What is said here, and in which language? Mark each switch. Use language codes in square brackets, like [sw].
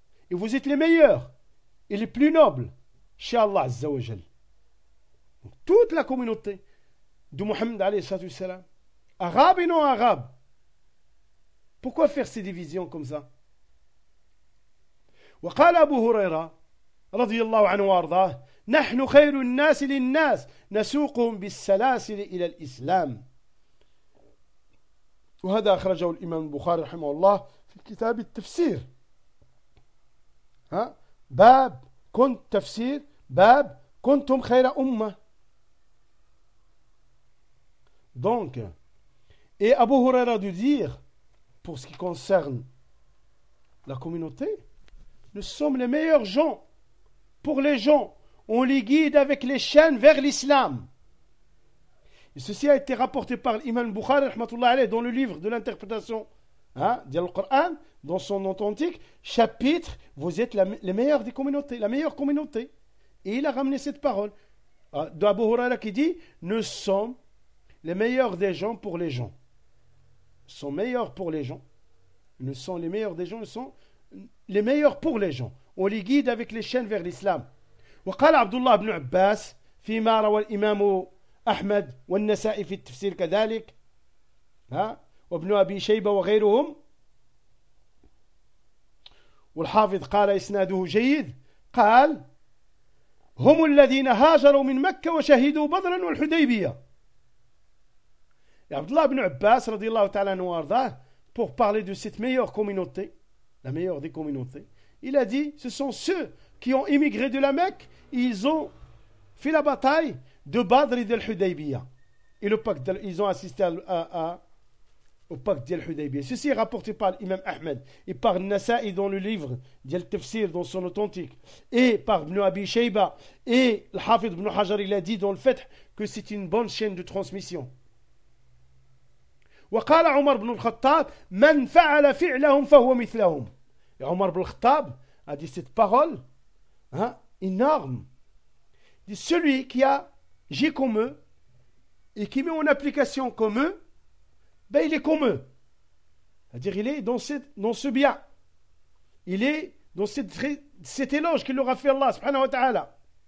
[fr] Et vous êtes les meilleurs et les plus nobles chez Allah Azza wa Jal. Toute la communauté de Muhammad alayhi salatu wasalam, arabe et non arabe. Pourquoi faire ces divisions comme ça? [ar] وقال أبو هريرة رضي الله عنه وارضاه نحن خير الناس للناس نسوقهم بالسلاسل إلى الإسلام. وهذا أخرجه الإمام البخاري رحمه الله في كتاب التفسير. ها؟ باب كنت تفسير باب كنتم خير أمة. [fr] Donc et Abu Huraira de dire pour ce qui concerne la communauté, nous sommes les meilleurs gens pour les gens. On les guide avec les chaînes vers l'islam. Et ceci a été rapporté par l'imam Bukhari, rahmatullah alayhi, dans le livre de l'interprétation du Coran, dans son authentique chapitre, vous êtes les meilleures des communautés, la meilleure communauté. Et il a ramené cette parole d'Abu Huraira qui dit, nous sommes les meilleurs des gens pour les gens. Nous sommes meilleurs pour les gens. Nous sommes les meilleurs des gens, nous sommes les meilleurs pour les gens. On les guide avec les chaînes vers l'islam. [ar] وقال عبد الله بن عباس فيما روى الإمام أحمد والنسائي في التفسير كذلك وابن أبي شيبة وغيرهم والحافظ قال إسناده جيد قال هم الذين هاجروا من مكة وشهدوا بدرا والحديبية. [fr] عبد الله بن عباس [ar] رضي الله تعالى عنه وارضاه [fr] pour parler de cette meilleure communauté, la meilleure des communautés, il a dit, ce sont ceux qui ont immigré de la Mecque, ils ont fait la bataille de Badr et d'Al-Hudaybiyya. Et le pacte, ils ont assisté au pacte d'Al-Hudaybiyya. Ceci est rapporté par l'imam Ahmed et par Nasa'i dans le livre d'Al-Tafsir, dans son authentique, et par Ibn Abi Shayba, et l'Hafid Ibn Hajar, il a dit dans le fait que c'est une bonne chaîne de transmission. [ar] وقال عمر بن الخطاب من فعل فعلهم فهو مثلهم. [fr] Et عمر بن الخطاب a dit cette parole énorme. Il dit, celui qui agit comme eux et qui met en application comme eux, ben il est comme eux. C'est-à-dire il est dans ce bien. Il est dans cet éloge qu'il leur a fait Allah subhanahu wa ta'ala.